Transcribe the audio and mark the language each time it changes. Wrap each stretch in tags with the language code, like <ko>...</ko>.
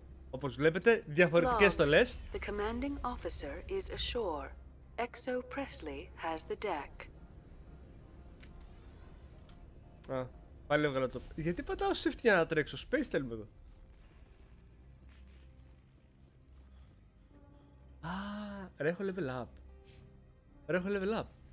<el>Όπως βλέπετε, διαφορετικές στολές.</el> <en>The commanding officer is ashore. Exo Presley has the deck.</en> <el>Α, πάλι έβγαλα το... Γιατί πατάω shift για να τρέξω? Space θέλουμε εδώ. Α, ρε έχω level up.</el>